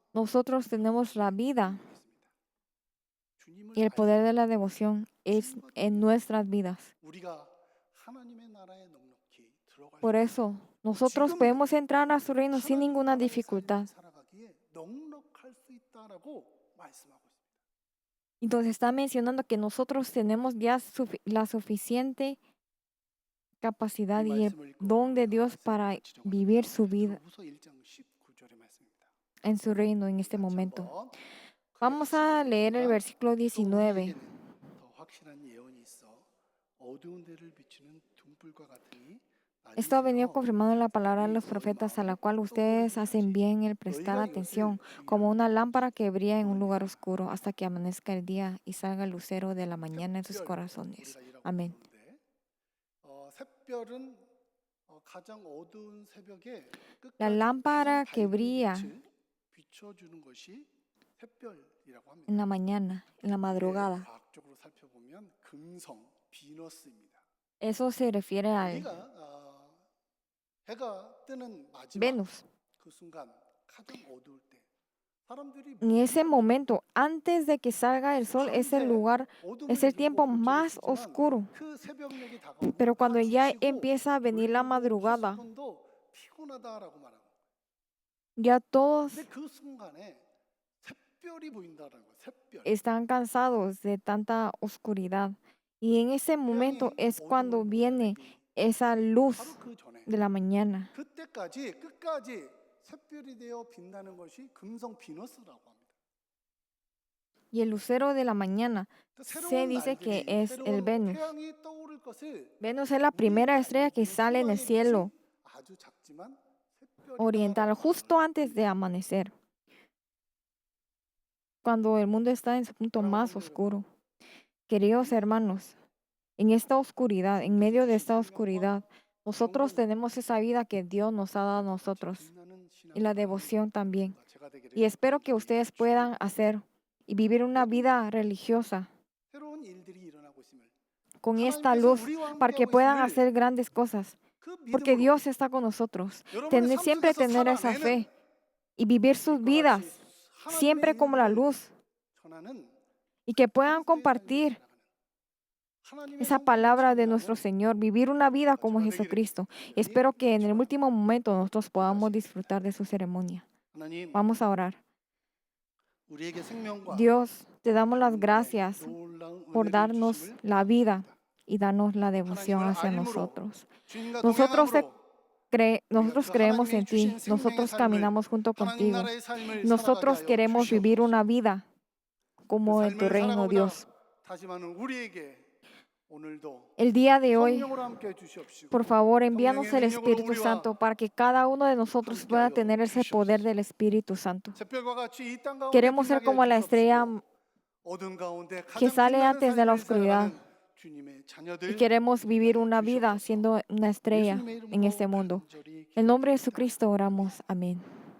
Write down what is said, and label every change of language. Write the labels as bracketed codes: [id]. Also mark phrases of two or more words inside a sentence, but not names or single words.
[es] nosotros tenemos la vida [ko] 주님을 [es] y el [ko] 알고 [es] poder de la devoción es en nuestras vidas. [ko] 우리가 하나님의 나라에 넉넉히 들어갈 [es] Por [ko] 수 [es] eso, nosotros podemos entrar a su reino sin [ko] 하나님의 [es] ninguna [ko] 나라의 [es] dificultad. [ko] 삶을 살아가기에 넉넉할 수 있다라고 말씀하고 있습니다. [es] Entonces está mencionando que nosotros tenemos ya la suficiente capacidad [ko] 이 [es] y el [ko] 말씀을 읽고 [es] don de Dios para [ko] 마치려고 [es] vivir [ko] 합니다. [es] su vida [ko] 베드로후서 1장 19절의 말씀입니다. [es] en su reino en este [ko] 같이 [es] momento. [ko] 한번 [es] Vamos a leer el versículo [ko] 또 [es] 19. [ko] 우리에게는 더 확실한 예언이 있어 어두운 데를 비추는 등불과 같으니 [es] Esto ha venido confirmando la palabra de los profetas, a la cual ustedes hacen bien el prestar atención, como una lámpara que brilla en un lugar oscuro hasta que amanezca el día y salga el lucero de la mañana en sus corazones. Amén. [ko] 샛별은 가장 어두운 새벽에 [es] La lámpara que brilla [ko] 비춰주는 것이 샛별이라고 합니다. [es] en la mañana, en la madrugada. [ko] 과학적으로 살펴보면 금성, 비너스입니다. [es] Eso se refiere al [ko] 우리가 해가 뜨는 마지막 [es] Venus. [ko] 그 순간 가장 어두울 때 사람들이 [es] En ese momento, antes de que salga el sol, es el lugar, es el tiempo más oscuro. [ko] 그 새벽녘이 다가오면 [es] Pero cuando ya [ko] 지치고 [es] empieza a venir la madrugada, [ko] 피곤도 피곤하다라고 말하고. [es] ya todos [ko] 근데 그 순간에 샛별이 보인다라는 거예요. 샛별. [es] están cansados de tanta oscuridad Y en ese momento es cuando viene esa luz [ko] 바로 그 전에 [es] de la mañana. [ko] 그때까지 끝까지 샛별이 되어 빛나는 것이 금성 비너스라고 합니다. [es] Y el lucero de la mañana [ko] 그 [es] se [ko] 새로운 [es] dice que [ko] 날들이 [es] es el [ko] 새로운 [es] Venus. [ko] 태양이 떠오를 것을 [es] Venus es la primera estrella que sale en el cielo [ko] 아주 작지만 [es] oriental justo antes de amanecer, cuando el mundo está en su punto más oscuro. Queridos hermanos, en esta oscuridad, en medio de esta oscuridad, nosotros tenemos esa vida que Dios nos ha dado a nosotros y la devoción también. Y espero que ustedes puedan hacer y vivir una vida religiosa [ko] 새로운 일들이 일어나고 있음을 [es] con esta [ko] 하나님께서 [es] luz [ko] 우리와 [es] para que [ko] 함께하고 [es] puedan [ko] 있음을 [es] hacer grandes cosas, [ko] 그 [es] porque [ko] 믿음으로 [es] Dios está con nosotros. [ko] 여러분의 삶 [es] Siempre [ko] 속에서 [es] tener esa [ko] 살아내는 [es] fe y vivir sus [ko] 빛과 같이 [es] vidas siempre [ko] 하나님의 [es] como la [ko] 일들을 [es] luz [ko] 전하는 [es] y que puedan [ko] 그리스도의 삶을 [es] compartir [ko] 살아가는 하나님의 [es] esa [ko] 성품을 [es] palabra de [ko] 찬양하는 [es] nuestro Señor, vivir una vida como Jesucristo. Y espero que en el último momento nosotros podamos disfrutar de su ceremonia. [ko] 하나님 [es] Vamos a orar. [ko] 우리에게 생명과 [es] Dios, te damos las gracias [ko] 놀라운 [es] por [ko] 은혜를 [es] darnos [ko] 주심을 [es] la vida y darnos la devoción [ko] 하나님을 [es] hacia [ko] 알림으로 [es] nosotros. [ko] 주님과 [es] Nosotros, [ko] 동행함으로 [es] nosotros [ko] 그 [es] creemos [ko] 하나님이 [es] en ti, [ko] 주신 생명의 [es] nosotros [ko] 삶을 [es] caminamos junto [ko] 하나님 [es] contigo. [ko] 나라의 삶을 살아가게 [es] Nosotros [ko] 하여 [es] queremos vivir [ko] 주시옵소서. [es] una vida [ko] 그 [es] como en tu [ko] 삶을 [es] reino, [ko] 살아가고자 [es] Dios. [ko] 다짐하는 우리에게 오늘도 [es] El día de hoy, [ko] 성령으로 함께 주시옵시고 [es] por favor, envíanos [ko] 성령의 [es] el [ko] 능력으로 [es] Espíritu [ko] 우리와 [es] Santo para que cada uno de nosotros pueda tener ese poder del Espíritu Santo. [ko] 샛별과 같이 이 땅 가운데 [es] Queremos ser [ko] 빛나게 [es] como la estrella [ko] 주시옵시고 어둠 가운데 [es] que [ko] 가장 [es] sale [ko] 빛나는 [es] antes de la [ko] 삶을 [es] oscuridad. [ko] 살아가는 주님의 [es] Y [ko] 자녀들 [es] queremos vivir una vida [ko] 주시옵소서. [es] siendo una estrella [ko] 예수님의 [es] en [ko] 이름으로 [es] este mundo. [ko] 간절히 [es] En el nombre de [ko] 기도드립니다. [es] Jesucristo oramos. Amén.